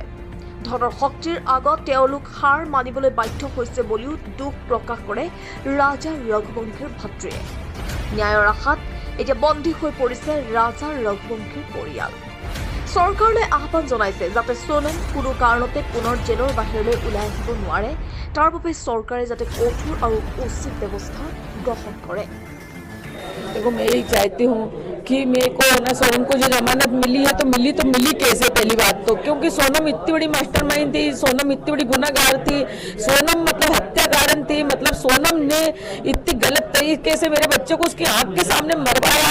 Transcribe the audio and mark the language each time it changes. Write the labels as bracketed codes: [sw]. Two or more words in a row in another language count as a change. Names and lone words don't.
[as] ধনৰ শক্তিৰ আগত তেওঁলোক হাৰ মানিবলৈ বাধ্য হৈছে বুলিও দুখ প্ৰকাশ কৰে ৰাজা ৰঘুবংশীৰ ভাতৃয়ে। ন্যায়ৰ আশাত এতিয়া বন্দী হৈ পৰিছে ৰাজা ৰঘুবংশীৰ পৰিয়াল। চৰকাৰলৈ আহ্বান জনাইছে যাতে সোনম কোনো কাৰণতে পুনৰ জেলৰ বাহিৰলৈ ওলাই আহিব নোৱাৰে, তাৰ বাবে চৰকাৰে যাতে কঠোৰ আৰু উচিত ব্যৱস্থা গ্ৰহণ কৰে। [hi] देखो मैं यही चाहती हूँ कि मेरे को ना सोनम को जो जमानत मिली है तो मिली कैसे? पहली बात तो क्योंकि सोनम इतनी बड़ी मास्टरमाइंड थी, सोनम इतनी बड़ी गुनाहगार थी, सोनम मतलब हत्याकारण थी, मतलब सोनम ने इतनी गलत तरीके से मेरे बच्चे को उसकी आंख के सामने मरवाया।